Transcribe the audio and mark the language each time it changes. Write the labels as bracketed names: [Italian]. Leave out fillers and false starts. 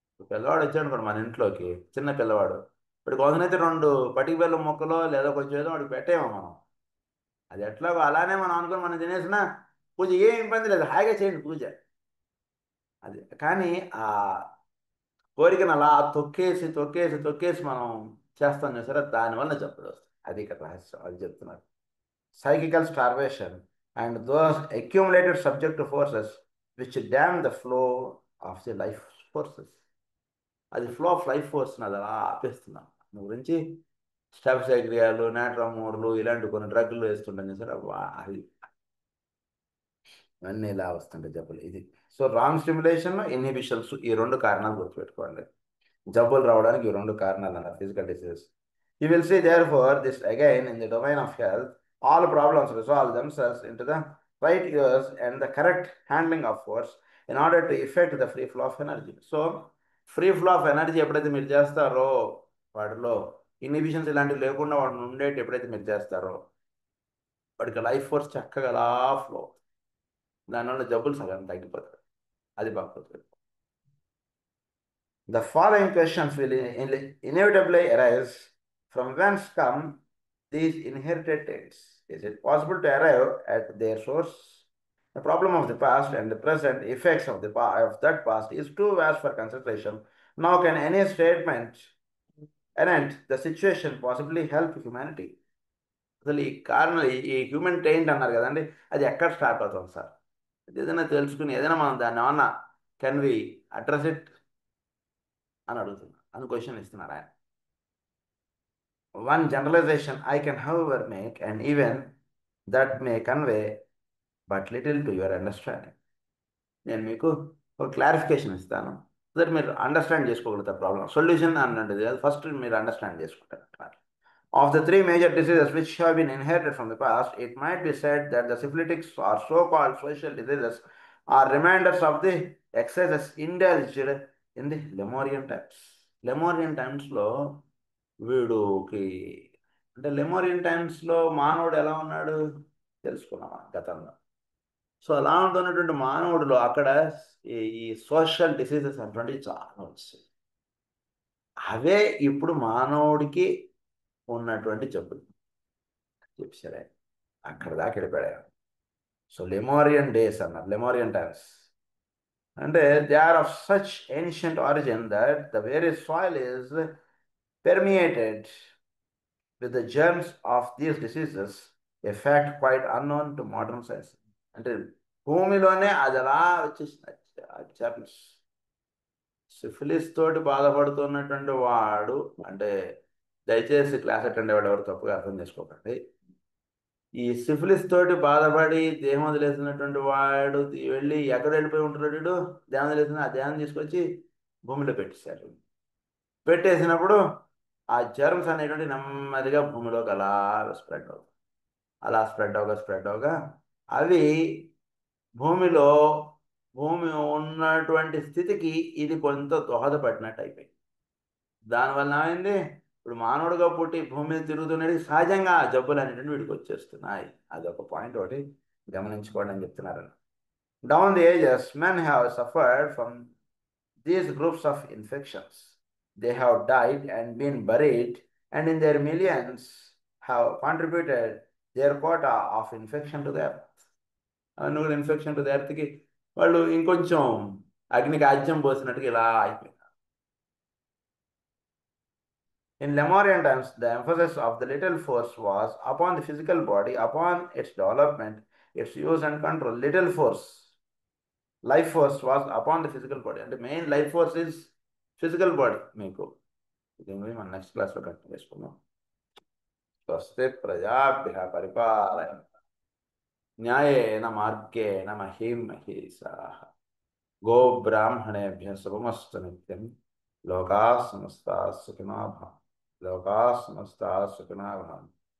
[Telugu] పిల్లవాడు వచ్చాడు అనుకోండి మన ఇంట్లోకి, చిన్న పిల్లవాడు, ఇప్పుడు కోసమైతే 2 పటిక బెల్లం ముక్కలో లేదా కొంచెం ఏదో వాడికి పెట్టేమో మనం. అది ఎట్లాగో అలానే మనం అనుకుని మనం తినేసిన పూజ ఏం ఇబ్బంది లేదు, హాయిగా చేయండి పూజ. అది కానీ ఆ కోరికను అలా తొక్కేసి తొక్కేసి తొక్కేసి మనం చేస్తాం సరే, దానివల్ల జబ్బులు వస్తాయి. అది ఇక్కడ రహస్యం, అది చెప్తున్నారు. [English] Psychical starvation and those accumulated subjective forces which dam the flow of the life forces. [Telugu] అది ఫ్లో ఆఫ్ లైఫ్ ఫోర్స్ అది అలా ఆపేస్తున్నాం. దాని గురించి స్టాఫ్సైక్రియాలు, నాట్రమోర్లు ఇలాంటి కొన్ని డ్రగ్లు వేస్తుంటాం సార్. అది ఇవన్నీ ఇలా వస్తుంటాయి జబ్బులు. ఇది సో రాంగ్ స్టిమ్యులేషన్, ఇన్హిబిషన్స్, ఈ 2 కారణాలు గుర్తుపెట్టుకోండి. జబ్బులు రావడానికి ఈ 2 కారణాలు అన్నారు, physical diseases. [English] You will see therefore this again in the domain of health. All problems resolve themselves into the right use and the correct handling of force in order to effect the free flow of energy. [Telugu] So free flow of energy ఎప్పుడైతే మీరు చేస్తారో, వాటిలో inhibitions ఇలాంటివి లేకుండా వాటిని ఉండేటి ఎప్పుడైతే మీరు చేస్తారో, వాడికి లైఫ్ ఫోర్స్ చక్కగా అలా ఫ్లో, దానివల్ల జబ్బులు సగం తగ్గిపోతాయి. అది బాగుంటుంది. [English] The following questions will inevitably arise. From whence come these inherited traits? Is it possible to arrive at their source? The problem of the past and the present effects of of that past is too vast for consideration. Now, can any statement anent the situation possibly help humanity? [Telugu] అసలు ఈ కారణం, ఈ human ట్రైంట్ అన్నారు కదండి, అది ఎక్కడ start అవుతుంది sir? ఏదైనా తెలుసుకుని ఏదైనా మనం దాన్ని ఏమన్నా [English] can we address it [Telugu] అని అడుగుతున్నా, అని క్వశ్చన్ ఇస్తున్నారు ఆయన. [English] One generalization I can however make, and even that may convey but little to your understanding. [Telugu] నేను మీకు ఒక క్లారిఫికేషన్ ఇస్తాను, దట్ మీరు అండర్స్టాండ్ చేసుకోగలుగుతారు. ప్రాబ్లం సొల్యూషన్ అన్నది ఫస్ట్ మీరు అండర్స్టాండ్ చేసుకుంటారు. [English] Of the 3 major diseases which have been inherited from the past, it might be said that the syphilitics or so-called social diseases are reminders of the excesses indulged in the Lemurian times. [Telugu] Lemurian times లో వీడుకి అంటే లెమోరియన్ టైమ్స్లో మానవుడు ఎలా ఉన్నాడు తెలుసుకున్నాం గతంలో. So అలా ఉంటున్నటువంటి మానవుడిలో అక్కడ ఈ సోషల్ డిసీజెస్ అటువంటివి చాలా వచ్చాయి. అవే ఇప్పుడు మానవుడికి ఉన్నటువంటి జబ్బులు చెప్పారే, అక్కడ దాకా వెళ్ళిపోయాడు. [English] So Lemurian days అన్నారు, Lemurian times అంటే they are of such ancient origin that the very soil is permeated with the germs of these diseases, a fact quite unknown to modern science. [Telugu] అంటే భూమిలోనే అది అలా వచ్చేసింది జర్మ్స్. సిఫిలిస్ తోటి బాధపడుతున్నటువంటి వాడు, అంటే దయచేసి క్లాస్ అటెండ్ అయ్యేవాడు ఎవరు తప్పుగా అర్థం చేసుకోకండి. ఈ సిఫిలిస్ తోటి బాధపడి దేహం వదిలేసినటువంటి వాడు వెళ్ళి ఎక్కడ వెళ్ళిపోయి ఉంటున్నాడు వీడు, దేహం వదిలేసిన ఆ దేహం తీసుకొచ్చి భూమిలో పెట్టేశారు. పెట్టేసినప్పుడు ఆ జర్మ్స్ అనేటువంటి నెమ్మదిగా భూమిలోకి అలా స్ప్రెడ్ అవుతాయి. అలా స్ప్రెడ్ అవగా అవి భూమిలో భూమి ఉన్నటువంటి స్థితికి ఇది కొంత దోహదపడినట్టు అయిపోయింది. దానివల్ల ఏమైంది, ఇప్పుడు మానవుడిగా పుట్టి భూమి మీద తిరుగుతున్నది సహజంగా ఆ జబ్బులు అనేటువంటి వీడికి వచ్చేస్తున్నాయి. అదొక పాయింట్ ఒకటి గమనించుకోండి అని చెప్తున్నారు. [English] Down the ages men have suffered from these groups of infections. They have died and been buried, and in their millions have contributed their quota of infection to the earth. [Telugu] అవన్నీ కూడా infection to the ఎర్త్కి వాళ్ళు ఇంకొంచెం అగ్నికి ఆజ్యం పోసినట్టుగా ఇలా అయిపోయింది. [English] In Lemurian times, the emphasis of the little force was upon the physical body, upon its development, its use and control. Little force, life force was upon the physical body. And the main life force is physical body. [Telugu] మీకు దీని గురించి మనం next క్లాస్లో continue చేసుకుందాం. [Sanskrit] స్వస్తి ప్రజాభ్యః పరిపాలయంతాం న్యాయేన మార్గేణ మహీం మహీషాః గోబ్రాహ్మణేభ్యः శుభమస్తు నిత్యం. లోకాः సమస్తాः సుఖినో భవంతు. లోకాः సమస్తాः సుఖినో భవంతు.